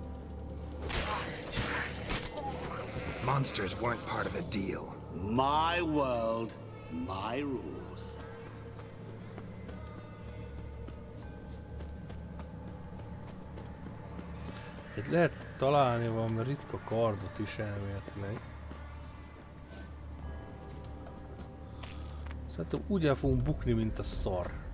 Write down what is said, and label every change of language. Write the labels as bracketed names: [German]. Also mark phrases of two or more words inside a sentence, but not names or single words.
[English] Monsters weren't part of the deal. My world, my rules. [Hungarian] Itt lehet találni valami ritka kardot is elméletileg. Szerintem úgy el fogunk bukni, mint a szar.